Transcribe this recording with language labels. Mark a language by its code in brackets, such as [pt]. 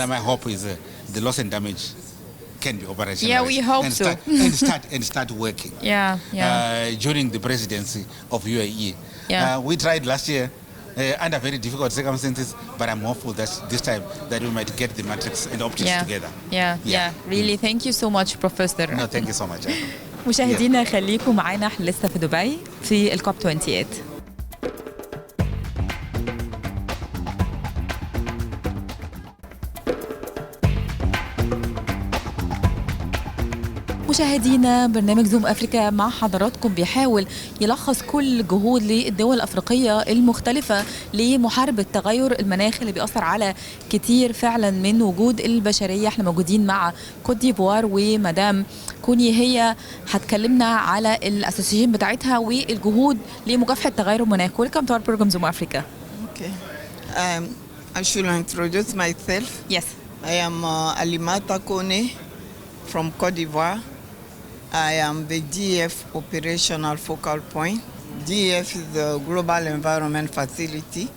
[en] And my hope is the loss and damage can be operationalized. Yeah, we hope and so. start working. Yeah. Yeah. During the presidency of UAE. Yeah. We tried last year under very difficult circumstances, but I'm hopeful that this time that we might get the matrix and optics together. Yeah. Really, thank you so much, Professor. No, thank you so much. [ar] مشاهدينا خليكم معانا، احنا لسه في دبي في الكوب 28. مشاهدينا برنامج زوم أفريقيا مع حضراتكم بيحاول يلخص كل جهود للدول الأفريقية المختلفة لمحاربة تغير المناخ اللي بيأثر على كتير فعلا من وجود البشرية. احنا موجودين مع كوت ديفوار ومدام كوني، هي هتكلمنا على الأساسيين بتاعتها والجهود لمكافحة تغير المناخ. [en] Welcome to our program Zoom Africa. Okay. I should introduce myself. Yes. I am Alimata Kone from Cote d'Ivoire. I am the DF operational focal point. DF is the Global Environment Facility.